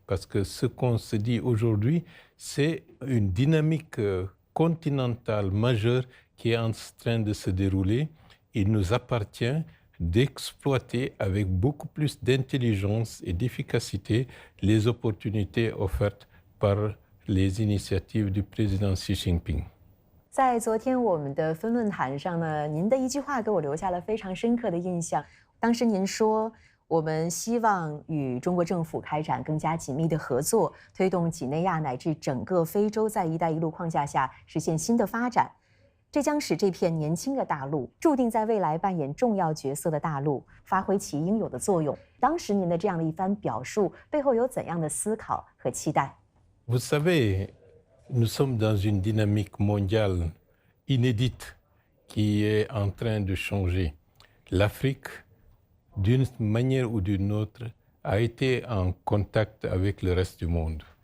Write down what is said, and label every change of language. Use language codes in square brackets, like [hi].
[fr] Parce que ce qu'on se dit aujourd'hui, c'est une dynamique continentale majeure qui est en train de se dérouler. Il nous appartient d'exploiter avec beaucoup plus d'intelligence et d'efficacité les opportunités offertes par les initiatives du président Xi Jinping. [zh] 在昨天我们的分论坛上呢，您的一句话给我留下了非常深刻的印象。当时您说，我们希望与中国政府开展更加紧密的合作，推动几内亚乃至整个非洲在“一带一路”框架下实现新的发展。这将使这片年轻的大陆，注定在未来扮演重要角色的大陆，发挥其应有的作用。当时您的这样的一番表述，背后有怎样的思考和期待？ [fr] Vous savez, nous sommes dans une dynamique mondiale inédite qui est en train de changer. L'Afrique, d'une manière ou d'une autre, a été en contact avec le reste du monde.